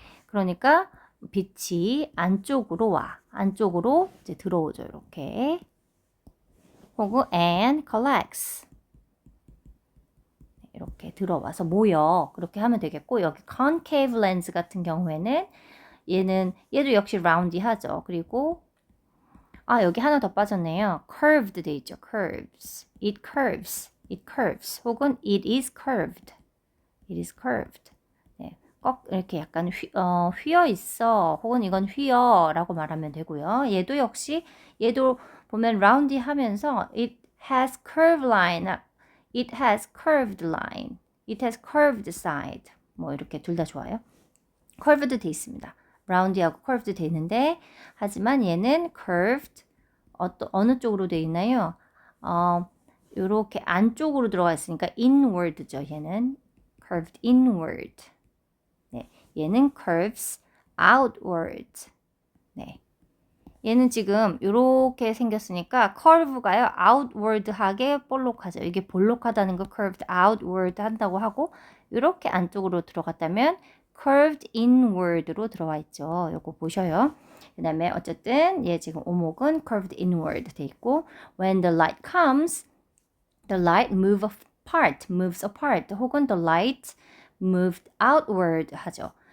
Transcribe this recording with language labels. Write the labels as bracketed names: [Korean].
[Korean] 그러니까 빛이 안쪽으로 와. 안쪽으로 이제 들어오죠. 이렇게. [English] 혹은 and collects. [Korean] 이렇게 들어와서 모여. 그렇게 하면 되겠고 여기 concave lens 같은 경우에는 얘도 역시 roundy 하죠. 그리고 여기 하나 더 빠졌네요. [English] curved [Korean] 돼 있죠. [English] curves. It curves. 혹은 it is curved. [Korean] 네, 꼭 이렇게 약간 휘어 있어. 혹은 이건 휘어라고 말하면 되고요. 얘도 보면 roundy 하면서 [English] it has curved line. It has curved line. It has curved side. [Korean] 뭐 이렇게 둘 다 좋아요. curved 돼 있습니다. roundy하고 curved 돼 있는데 하지만 얘는 curved 어느 쪽으로 돼 있나요? 이렇게 안쪽으로 들어가 있으니까 inward죠. [English] 얘는 curved inward. 네, 얘는 curves outward. [Korean] 네, 얘는 지금 이렇게 생겼으니까 curve가요 outward하게 볼록하죠. 이게 볼록하다는 거 [English] curved outward [Korean] 한다고 하고 이렇게 안쪽으로 들어갔다면 [English] curved inward [Korean] 로 들어와 있죠. 요거 보셔요. 그 다음에 어쨌든 얘 지금 오목은 curved inward 돼 있고 [English] when the light comes, the light moves apart 혹은 the light moved outward 하죠.